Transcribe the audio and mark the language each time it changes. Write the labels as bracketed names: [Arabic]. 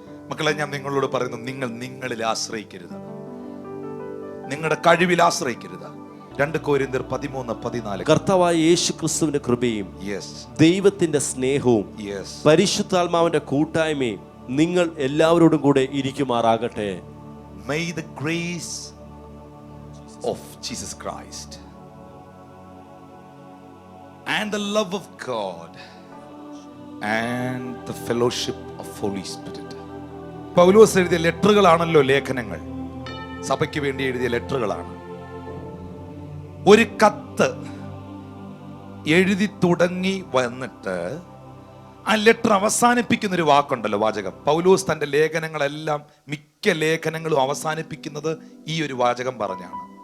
[Malayalam] മക്കളെ, ഞാൻ നിങ്ങളോട് പറയുന്നു, നിങ്ങൾ നിങ്ങളിൽ ആശ്രയിക്കരുത്, നിങ്ങളുടെ കഴിവിൽ ആശ്രയിക്കരുത്. 2 കൊരിന്ത്യർ 13:14. കർത്താവായ യേശുക്രിസ്തുവിന്റെ കൃപയും ദൈവത്തിന്റെ സ്നേഹവും പരിശുദ്ധാത്മാവിന്റെ കൂട്ടായ്മയും നിങ്ങൾ എല്ലാവരോടും കൂടെ ഇരിക്കുമാറാകട്ടെ. [English] May the grace of Jesus Christ and the love of God and the fellowship of Holy Spirit. [Malayalam] പൗലോസ് എഴുതിയ ലെറ്ററുകളാണല്ലോ ലേഖനങ്ങൾ. സഭയ്ക്ക് വേണ്ടി എഴുതിയ ലെറ്ററുകളാണ്. ഒരു കത്ത് എഴുതി തുടങ്ങി വന്നിട്ട് ആ ലെറ്റർ അവസാനിപ്പിക്കുന്ന ഒരു വാക്കുണ്ടല്ലോ, വാചകം. പൗലോസ് തന്റെ ലേഖനങ്ങളെല്ലാം, മിക്ക ലേഖനങ്ങളും അവസാനിപ്പിക്കുന്നത് ഈ ഒരു വാചകം പറഞ്ഞാണ്.